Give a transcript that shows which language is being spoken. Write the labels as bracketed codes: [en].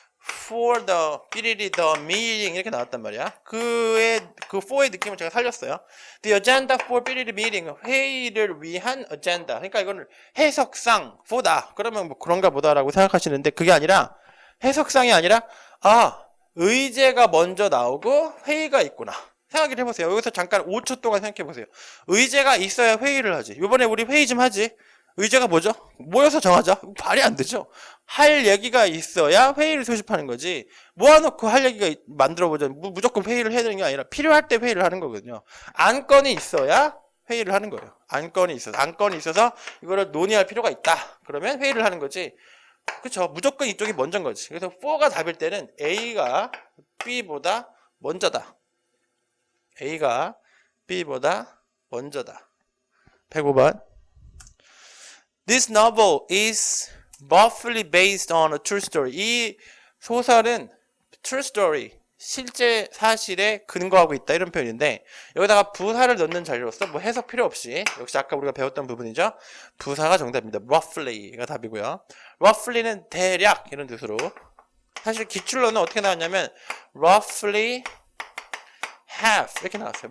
[en] for the meeting [ko] 이렇게 나왔단 말이야. 그 for의 느낌을 제가 살렸어요. [en] The agenda for meeting, [ko] 회의를 위한 [en] agenda. [ko] 그러니까 이거는 해석상 for다. 그러면 뭐 그런가 보다라고 생각하시는데 그게 아니라 해석상이 아니라 의제가 먼저 나오고 회의가 있구나. 생각을 해보세요. 여기서 잠깐 5초 동안 생각해보세요. 의제가 있어야 회의를 하지. 이번에 우리 회의 좀 하지. 의제가 뭐죠? 모여서 정하자. 말이 안 되죠. 할 얘기가 있어야 회의를 소집하는 거지. 모아놓고 할 얘기가 만들어보자. 무조건 회의를 해야 되는 게 아니라 필요할 때 회의를 하는 거거든요. 안건이 있어야 회의를 하는 거예요. 안건이 있어서 이거를 논의할 필요가 있다. 그러면 회의를 하는 거지. 그쵸? 무조건 이쪽이 먼저인 거지. 그래서 4가 답일 때는 A가 B보다 먼저다. A가 B보다 먼저다. 105번. [en] This novel is roughly based on a true story. [ko] 이 소설은 true story, 실제 사실에 근거하고 있다 이런 표현인데 여기다가 부사를 넣는 자리로서 뭐 해석 필요 없이 역시 아까 우리가 배웠던 부분이죠. 부사가 정답입니다. roughly가 답이고요. roughly는 대략 이런 뜻으로 사실 기출로는 어떻게 나왔냐면 [en] roughly half [ko] 이렇게 나왔어요.